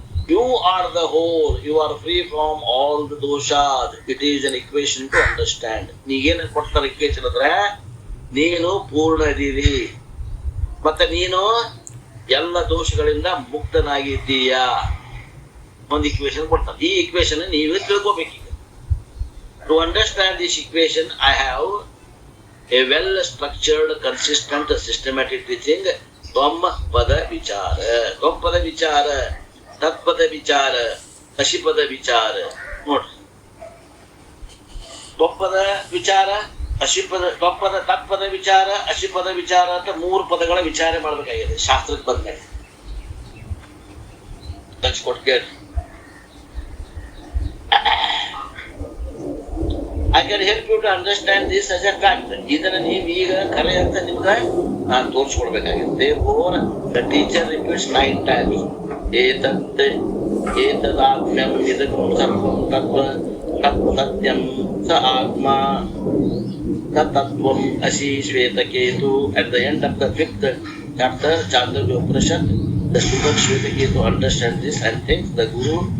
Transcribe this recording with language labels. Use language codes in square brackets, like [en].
[en] You are the whole, you are free from all the doshas. It is an equation to understand. [kn] ನೀಗೇನು ಕೊಡ್ತಾರ equation ಅಂದ್ರೆ, ನೀನು ಪೂರ್ಣ ಇದೀರಿ ಮತ್ತೆ ನೀನು ಎಲ್ಲ ದೋಷಗಳಿಂದ ಮುಕ್ತನಾಗಿದ್ದೀಯಾ. ಒಂದು ಇಕ್ವೇಶನ್ ಕೊಡ್ತಾರೆ. ಈ ಇಕ್ವೇಶನ್ ನೀವೇ ತಿಳ್ಕೋಬೇಕೀಗ. [en] To understand this equation I have a well structured consistent systematic teaching. [kn] ತ್ವಪದ ವಿಚಾರ, ತ್ವಪದ ವಿಚಾರ, ತತ್ಪದ ವಿಚಾರ, ಅಶಿಪದ ವಿಚಾರ. ನೋಡ್ರಿ, ತ್ವಪದ ವಿಚಾರ, ಅಶಿಪದ, ತ್ವಪದ, ತತ್ಪದ ವಿಚಾರ, ಅಶಿಪದ ವಿಚಾರ ಅಂತ 3 ಪದಗಳ ವಿಚಾರ ಮಾಡ್ಬೇಕಾಗಿದೆ ಶಾಸ್ತ್ರಕ್ಕೆ ಬಂದ್ಮೇಲೆ. ಲಕ್ಷ ಕೊಟ್ಟು ಕೇಳಿ. [en] I can help you to understand this as a fact. [kn] ಇದನ್ನ ನೀವು ಈಗ ಕರೆ ಅಂತ ನಿಮ್ಗೆ ನಾನು ತೋರಿಸ್ಕೊಡ್ಬೇಕಾಗಿದೆ. [en] Therefore, the teacher repeats 9 times. [sa] ಏತತ್ ಏತದಾತ್ಮ್ಯಂ ಇದಕ್ಕಂ ಸರ್ವಂ ತತ್ವ ತತ್ಸತ್ಯಂ ಸ ಆತ್ಮ ತತ್ವಂ ಅಸಿ Shvetaketu. [en] At the end of the 5th chapter, Chandogya Upanishad, the student Shvetaketu understands this and thanks the Guru.